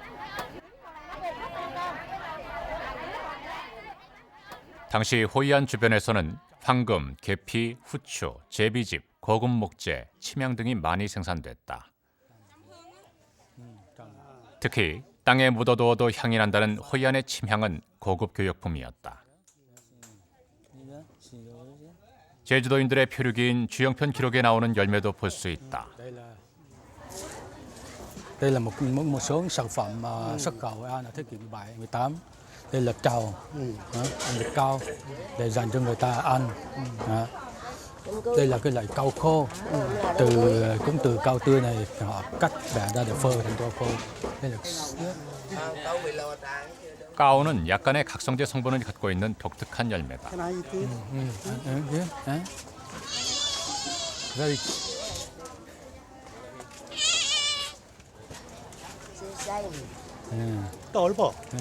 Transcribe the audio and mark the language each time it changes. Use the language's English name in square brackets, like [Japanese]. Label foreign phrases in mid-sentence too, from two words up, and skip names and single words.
[Korean] 당시 호이안 주변에서는 황금, 계피, 후추, 제비집, 고급 목재, 침향 등이 많이 생산됐다. 특히 땅에 묻어두어도 향이 난다는 호이안의 침향은 고급 교역품이었다. 제주도인들의 표류기인 주영편 기록에 나오는 열매도 볼 수 있다. [Vietnamese] Đây là một số sản phẩm xuất khẩu Hội An ở thế kỷ 17, 18. Đây là trầu, ăn được cao để dành cho người ta ăn. Đây là cái loại cau khô, cũng từ cau tươi này họ cắt bẻ ra để phơi thành cau khô. Đây là [Korean] 까오는 약간의 각성제 성분을 갖고 있는 독특한 열매다. 넓어.